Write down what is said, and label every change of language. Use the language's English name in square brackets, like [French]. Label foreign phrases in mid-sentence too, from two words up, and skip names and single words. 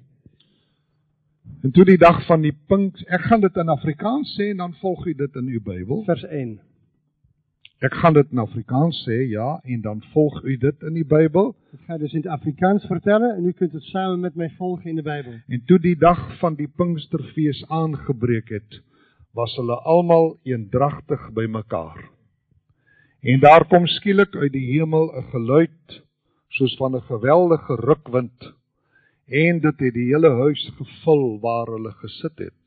[Dutch] En toen die dag van die Pinkster, ik ga dit in Afrikaans zeggen, dan volg u dit in uw Bijbel. Vers 1. Ik ga dit in Afrikaans zeggen, ja, en dan volg u dit in die Bijbel. Ik ga dus in het Afrikaans vertellen en u kunt het samen met mij volgen in de Bijbel. [Afrikaans] En toe die dag van die Pinksterfees aangebreek het, was hulle almal eendragtig by mekaar. En daar kom skielik uit die hemel 'n geluid, soos van 'n geweldige rukwind, en dit het die hele huis gevul waar hulle gesit het.